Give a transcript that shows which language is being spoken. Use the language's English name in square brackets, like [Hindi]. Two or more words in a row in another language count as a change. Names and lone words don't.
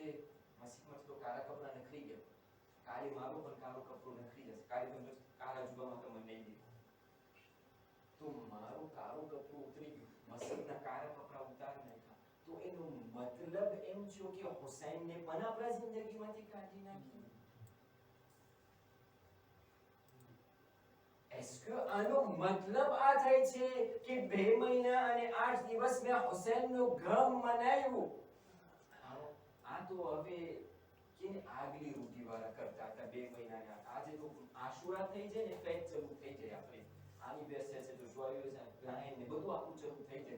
[Gujarati] મસ્જિદમાં તો કાળા કપડા નખરી ગયા, કાલે મારો પણ કાળો કપડો નખરી જશે. કાલે તમે કાળા જુબામાં તમે નહીં દે તો મારો કાળો કપડો ઉતરી ગયો, મસ્જિદના કાળા કપડા ઉતારી નાખ્યા. તો એનો મતલબ એમ છે કે હુસૈનને પણ આપણા જિંદગીમાંથી કાઢી નાખ્યો. [French] Est-ce que [Gujarati] આનો મતલબ આ થાય છે કે 2 મહિના અને 8 દિવસ મેં હુસૈનનો ગમ મનાવ્યું? આ તો હવે કે આગલી રૂઢિવાળા કરતા હતા 2 મહિનાના. આજે તો આશુરા થઈ જાય ને, ફેટ ચાલુ થઈ જાય. આપણે આની બેસે છે તો જોયું છે ગ્રાહન ને બધું આપણું ચાલુ થઈ જાય.